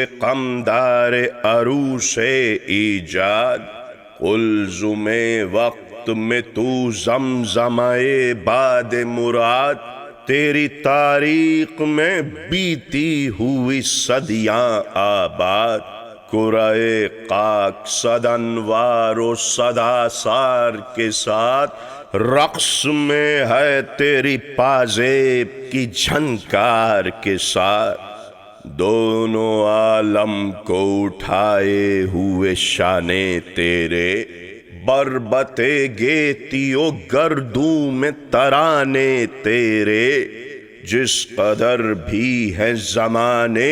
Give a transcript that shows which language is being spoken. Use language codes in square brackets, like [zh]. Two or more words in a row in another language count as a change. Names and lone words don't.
[ur] قمدار عروس ایجاد، قلزم وقت میں تو زمزمہ باد مراد، تیری تاریخ میں بیتی ہوئی صدیاں آباد، قرائے خاک صد انوار و صد آثار کے ساتھ، رقص میں ہے تیری پازیب کی جھنکار کے ساتھ، دونوں عالم کو اٹھائے ہوئے شانے تیرے، بربت گیتی و گردوں میں ترانے تیرے، جس قدر بھی ہے زمانے